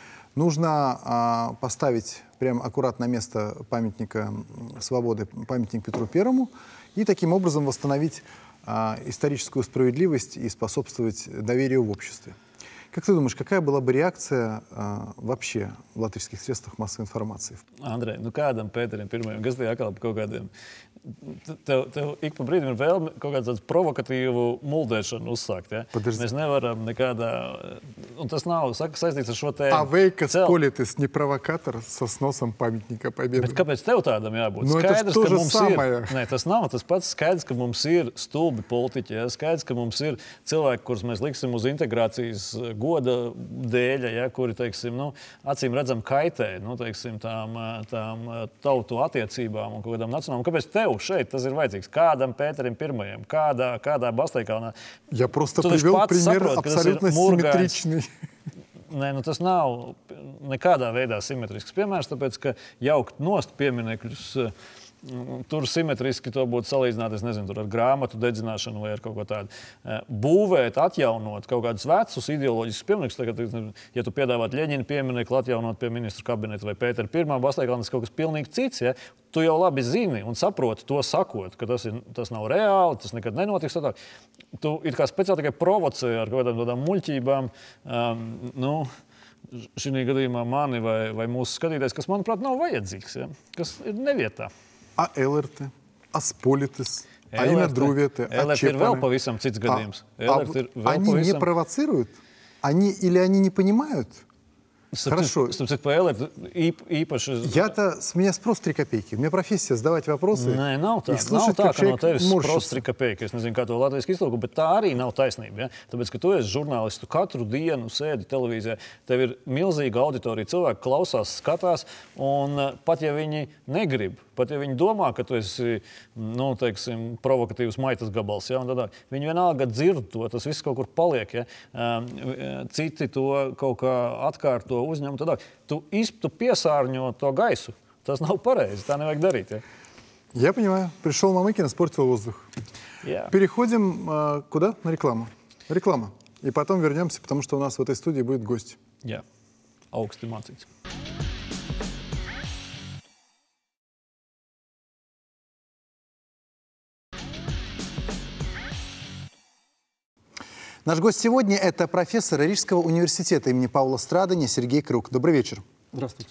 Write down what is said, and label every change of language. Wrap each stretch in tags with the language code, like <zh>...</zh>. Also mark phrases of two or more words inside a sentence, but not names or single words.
<ru>Нужно поставить прямо аккуратно на место памятника Свободы, памятник Петру Первому, и таким образом восстановить историческую справедливость и способствовать доверию в обществе. Как ты думаешь, какая была бы реакция вообще в латвийских средствах массовой информации?</ru> <lv>Andrej, kādam Pēterim pirmajam, kas tie atkal par kaut kādiem tev ik pa brīdim ir vēlme kaut kādu provokatīvu muldēšanu uzsākt. Ja?</lv> <ru>Подожди.</ru> <lv>Mēs nevaram nekādā... Un tas nav saistīts ar šo tēmu.</lv> <ru>А вы, Косполитис, не провокатор со сносом памятника Победы?</ru> <lv>Bet kāpēc tev tādam jābūt? Nu, tas Skaidrs, to ka</lv> <ru>же</ru> <lv>mums</lv> <ru>самое.</ru> <lv>ir... Nē, tas nav tas pats. Skaidrs, ka mums ir stulbi politiķi. Ja? Skaidrs, ka mums ir cilvēki, kurus mēs liksim uz integrācijas goda dēļ, ja? Kuri, teiksim, nu, acīm redzam kaitē, nu, teiksim, tām tautu attiecībām un kaut kādām nacionālām. Kāpēc tev šeit tas ir vajadzīgs? Kādam Pēterim I? Kādā Basteikalnā?</lv> <ru>Я просто</ru> <lv>Tu taču</lv> <ru>привел</ru> <lv>pats</lv> <ru>пример</ru> <lv>saproti, ka tas ir</lv> <ru>абсолютно</ru> <lv>murgājs.</lv> <ru>симметричный.</ru> <lv>Nē, nu tas nav nekādā veidā simetrisks piemērs, tāpēc, ka jaukt nost pieminekļus tur simetriski to būtu salīdzināt, es nezinu, tur ar grāmatu dedzināšanu vai ar kaut ko tādu. Būvēt, atjaunot kaut kādus vecus ideoloģiskus pieminekļus, tagad, ja tu piedāvāt Ļeņina pieminekli, atjaunot pie ministru kabineta vai Pētera I Basteikalna, tas kaut kas pilnīgi cits, ja? Tu jau labi zini un saproti to sakot, ka tas nav reāli, tas nekad nenotiks. Tā. Tu it kā speciāli tikai provocē ar kaut kādām tādām muļķībām, šī gadījumā mani vai mūsu skatītājs, kas, manuprāt, nav vajadzīgs, ja? Kas ir nevietā.</lv> <ru>А Элерте, а Сполитис, а имя Друветы, а</ru> <lv>Элерт ir vēl</lv> <ru>Чепаны.</ru> <lv>pavisam cits gadījums. Элерт ir vēl</lv> <ru>Они не</ru> <lv>pavisam...</lv> <ru>провоцируют? Или они не понимают? Хорошо.</ru> <lv>Starp citu, pa Элерту īpaši...</lv> <ru>С меня спрос 3 копейки. У меня профессия задавать вопросы.</ru> <lv>Nē, nav tā.</lv> <ru>Их</ru> <lv>Nav</lv> <ru>слушать,</ru> <lv>tā,</lv> <ru>как</ru> <lv>ka no</lv> <ru>человек</ru> <lv>tevis</lv> <ru>морщится. спрос 3 копейки.</ru> <lv>Es nezinu, kā to latviešu iztulko, bet tā arī nav taisnība. Ja? Tāpēc, ka tu esi žurnālists, tu katru dienu sēdi televīzijā, tev ir milzīga auditorija, cilvēki klausās, skatās, un pat ja viņi negrib, pat ja viņi domā, ka tu esi, teiksim, provokatīvs maitas gabals, ja? Un tādā, viņi vienalga dzird to, tas viss kaut kur paliek. Ja? Citi to kaut kā atkārto uzņem. Tādā. Tu piesārņo to gaisu. Tas nav pareizi, tā nevajag darīt. Ja?</lv> <ru>Я понимаю. Пришел Мамыкин, испортил воздух.</ru> <lv>Jā.</lv> <ru>Переходим куда? На рекламу. Реклама. И потом вернемся, потому что у нас в этой студии будет гость.</ru> <lv>Jā, augsti mācīts.</lv> <ru>Наш гость сегодня – это профессор Рижского университета имени Паула Страдани Сергей Крук. Добрый вечер. Здравствуйте.</ru>